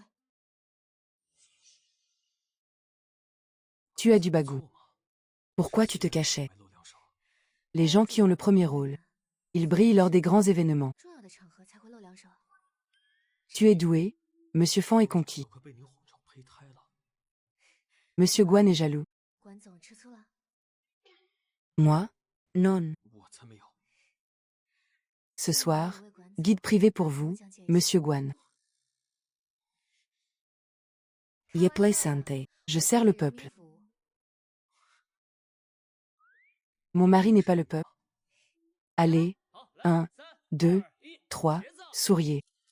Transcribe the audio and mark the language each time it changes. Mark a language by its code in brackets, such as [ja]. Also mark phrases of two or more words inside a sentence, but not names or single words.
[fr] Tu as du bagou. Pourquoi tu te cachais? Les gens qui ont le premier rôle. Ils brillent lors des grands événements. Tu es doué, Monsieur Fan est conquis. [zh] 快被你哄成胚胎了。 [fr] Monsieur Guan est jaloux. Moi? Non. [zh] 我才没有。 [fr] Ce soir, guide privé pour vous, Monsieur Guan. Yeplay Sante. Je sers le peuple. Mon mari n'est pas le peuple. Allez, 1, 2, 3, souriez.